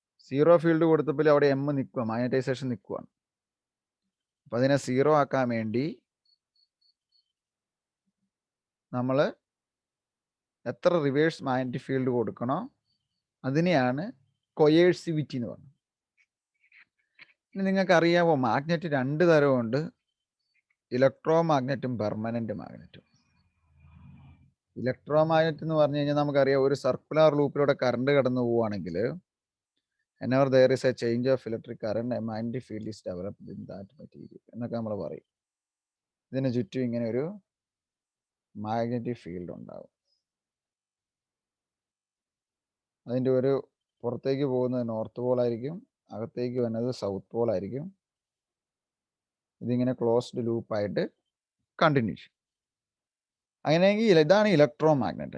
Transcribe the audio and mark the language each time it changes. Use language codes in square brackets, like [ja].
[ml] 0 field കൊടുത്തപ്പോൾ അവിടെ M നിൽക്കുക, മാഗ്നറ്റൈസേഷൻ നിൽക്കുകയാണ്. അപ്പം അതിനെ 0 ആക്കാൻ വേണ്ടി നമ്മൾ എത്ര റിവേഴ്സ് മാഗ്നറ്റിക് ഫീൽഡ് കൊടുക്കണോ അതിനെയാണ് കൊയേഴ്സിവിറ്റി എന്ന് പറയുന്നത്. ഇനി നിങ്ങൾക്ക് അറിയാമോ, magnet 2 തരമുണ്ട്, electro മാഗ്നറ്റും permanent മാഗ്നറ്റും. Electro magnet എന്ന് പറഞ്ഞു കഴിഞ്ഞാൽ നമുക്കറിയാം, ഒരു സർക്കുലർ ലൂപ്പിലൂടെ കറണ്ട് കടന്നു പോവുകയാണെങ്കിൽ [en] whenever there is a change of electric current, a magnetic field is developed in that material [ml] എന്നൊക്കെ നമ്മൾ പറയും. ഇതിന് ചുറ്റും ഇങ്ങനെ ഒരു മാഗ്നറ്റിക് ഫീൽഡ് ഉണ്ടാവും. അതിൻ്റെ ഒരു പുറത്തേക്ക് പോകുന്നത് നോർത്ത് പോൾ ആയിരിക്കും, അകത്തേക്ക് വരുന്നത് സൗത്ത് പോൾ ആയിരിക്കും. ഇതിങ്ങനെ ക്ലോസ്ഡ് ലൂപ്പായിട്ട് കണ്ടിന്യൂ ചെയ്യും. അങ്ങനെയെങ്കിൽ ഇതാണ് ഇലക്ട്രോ മാഗ്നറ്റ്.